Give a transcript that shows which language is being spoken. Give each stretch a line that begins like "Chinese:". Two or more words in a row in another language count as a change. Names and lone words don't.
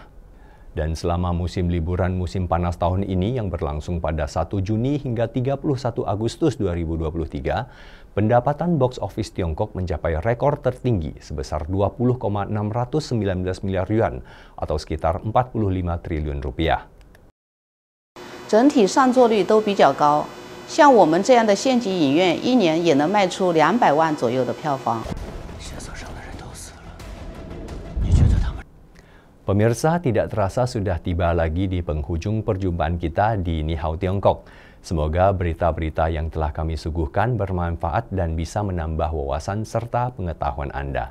Indonesian: Dan selama musim liburan musim panas tahun ini yang berlangsung pada 1 Juni hingga 31 Agustus 2023, pendapatan
English: box office
Indonesian: Tiongkok mencapai rekor tertinggi sebesar 20,619 miliar yuan atau sekitar 45 triliun rupiah.
Chinese: 整体上座率都比较高，像我们这样的县级影院，一年也能卖出200万左右的票房。
Indonesian: Pemirsa, tidak terasa sudah tiba lagi di penghujung perjumpaan kita di Ni Hao Tiongkok. Semoga berita-berita yang telah kami suguhkan bermanfaat dan bisa menambah wawasan serta pengetahuan Anda.